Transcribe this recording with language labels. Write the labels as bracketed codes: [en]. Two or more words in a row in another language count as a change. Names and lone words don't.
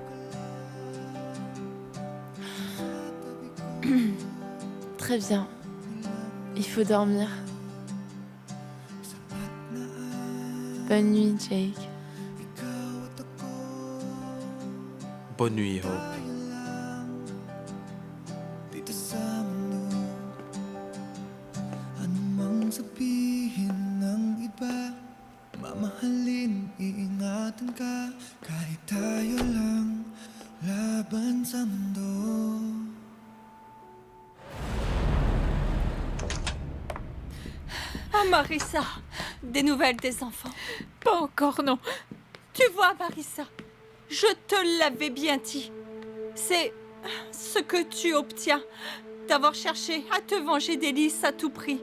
[fr] Très bien. Il faut dormir. Bonne nuit, Jake. Bonne nuit, Hope. [tl] Anumang sabihin ng iba, mamahalin, iingatan ka, kahit tayo lang laban sa mundo. [fr] Ah, Marissa, des nouvelles des enfants? Pas encore, non. Tu vois, Marissa, je te l'avais bien dit. C'est ce que tu obtiens d'avoir cherché à te venger d'Élise à tout prix.